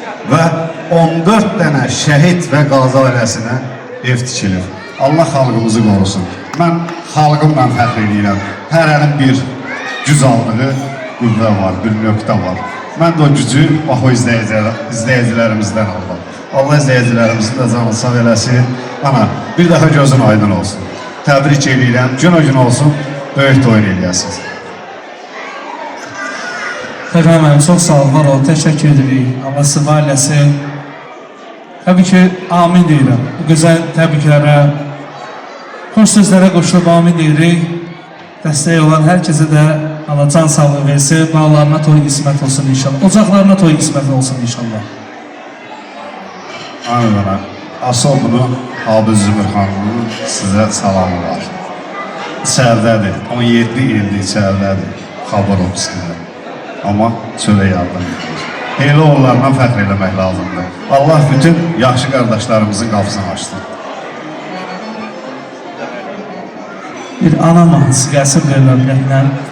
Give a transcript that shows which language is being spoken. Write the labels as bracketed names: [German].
[Azerbaijani] Və 14 dənə şəhid və qazi ailəsinə ev tikilir. Allah xalqımızı qorusun. Mən xalqımla fəxr edirəm. Hər əlim bir güc aldığı qüvvə var, bir nöqtə var. Mən də o gücü bax o izləyicilərimizdən aldım. Allah izləyicilərimizin də canı sağ eləsin. Ana, bir daha gözün aydın olsun. Təbrik edirəm. Gün o gün olsun, böyük toyun eləyəsiniz. [Turkish] Efendim çok sağ olun, var olun, teşekkür ederim. [Azerbaijani] Allah sizi var eləsin. Tabii ki, amin deyirəm. Bu güzel təbriklərə, xoş sözlərə qoşulub amin deyirik. Dəstək olan hər kəsə də Allah can sağlığı versin, bağlarına toy qismət olsun inşallah. Ocaqlarına toy qismət olsun inşallah. Amin ana. Asıl bunu Abi Zümür xanımın sizə salamı var. İçərdədir, 17 ildir içərdədir, xabar ofisində. Amma çölə yardım edir. Elə onlarla fəxr eləmək lazımdır. Allah bütün yaxşı qardaşlarımızın qapısını açsın. Bir ana mahnısı gəlsin verilənlərlə.